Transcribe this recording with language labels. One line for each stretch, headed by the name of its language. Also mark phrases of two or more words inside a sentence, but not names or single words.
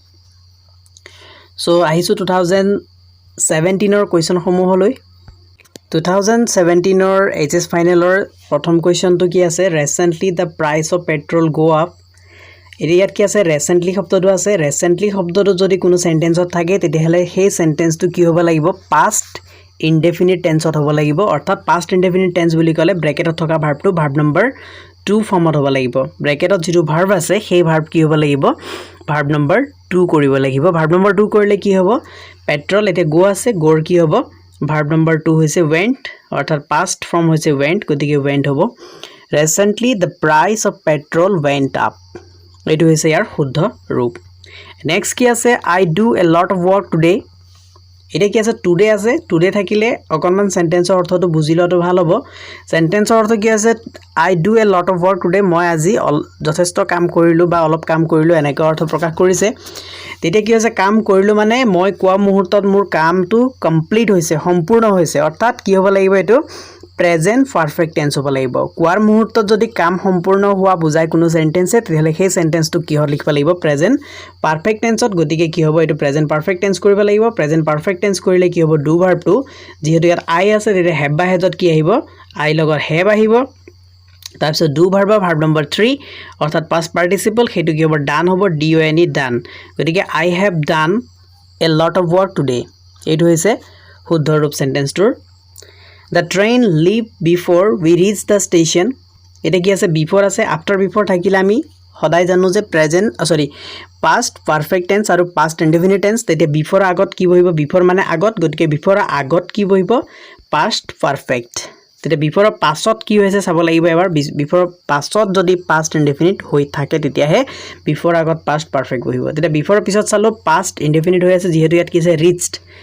Assamese: সো আহিছো 2017 ৰ কোৱেশ্চন সমূহলৈ 2017 ৰ
English: HS final
Assamese: প্ৰথম কোৱেশ্চনটো কি আছে
English: recently the price of petrol go up
Assamese: এৰিয়াত কি আছে ৰিসেন্টলি শব্দটো আছে ৰিসেন্টলি শব্দটো যদি কোনো সেন্টেন্সত থাকে তেতিয়াহলে সেই সেন্টেন্সটো কি হ'ব লাগিব
English: past indefinite tense
Assamese: হ'ব লাগিব অৰ্থাৎ
English: past indefinite tense
Assamese: বুলি ক'লে ব্ৰেকেটত থকা ভাৰ্বটো
English: verb number 2 form
Assamese: হ'ব লাগিব ব্ৰেকেটত যেটো ভাৰ্ব আছে সেই ভাৰ্ব কি হ'ব লাগিব
English: verb number 2
Assamese: কৰিব লাগিব
English: verb number 2
Assamese: কৰিলে কি হ'ব পেট্ৰল এতে গো আছে গোৰ কি হ'ব
English: verb number 2
Assamese: হৈছে went অৰ্থাৎ
English: past form
Assamese: হৈছে went গতিকে went হ'ব
English: recently the price of petrol went up
Assamese: এটো হৈছে ইয়াৰ শুদ্ধ ৰূপ নেক্সট কি আছে
English: I do a lot of work today
Assamese: এটা কি আছে টুডে আছে টুডে থাকিলে অকনমান সেন্টেন্সৰ অৰ্থটো বুজিলটো ভাল হ'ব সেন্টেন্সৰ অৰ্থ কি আছে
English: I do a lot of work today
Assamese: মই আজি যথেষ্ট কাম কৰিলো বা অলপ কাম কৰিলো এনেকৈ অৰ্থ প্ৰকাশ কৰিছে তেতিয়া কি হৈছে কাম কৰিলো মানে মই কোৱা মুহূৰ্তত মোৰ কামটো কমপ্লিট হৈছে সম্পূৰ্ণ হৈছে অৰ্থাৎ কি হ'ব লাগিব এটো
English: present perfect tense
Assamese: হ'ব লাগিব কোৱাৰ মুহূৰ্তত যদি কাম সম্পূৰ্ণ হোৱা বুজাই কোনো সেন্টেন্সে তেতিয়াহলে সেই সেন্টেন্সটো কি হল লিখিব লাগিব
English: present perfect tense
Assamese: গতিকে কি হ'ব এটো
English: present perfect tense
Assamese: কৰিব লাগিব
English: present perfect tense
Assamese: কৰিলে কি হ'ব ডু ভাৰ্বটো যেহেতু ইয়াত আই আছে তেতিয়া হেভ বা হেজত কি আহিব আই লগত হেভ আহিব তাৰপিছত ডু ভাৰ্বৰ
English: verb number 3
Assamese: অৰ্থাৎ
English: past participle
Assamese: হেতু কি হ'ব ডান হ'ব
English: D O N E done
Assamese: গতিকে
English: I have done a lot of work today
Assamese: এটো হৈছে শুদ্ধ ৰূপ সেন্টেন্সটোৰ
English: The train leave before we reach the station.
Assamese: এটা কি আছে before আছে after before থাকিলে আমি সদায় জানো যে
English: present past perfect tense
Assamese: আৰু
English: past indefinite tense
Assamese: তেতিয়া before আগত কি বহিব before মানে আগত গতিকে before আগত কি বহিব
English: past perfect
Assamese: তেতিয়া before পাছত কি হৈছে চাব লাগিব এবাৰ before পাছত যদি
English: past indefinite
Assamese: হৈ থাকে তেতিয়া হে before আগত
English: past perfect
Assamese: বহিব তেতিয়া before পিছত চালো
English: past indefinite
Assamese: হৈ আছে যেহেতু ইয়াত কি আছে reached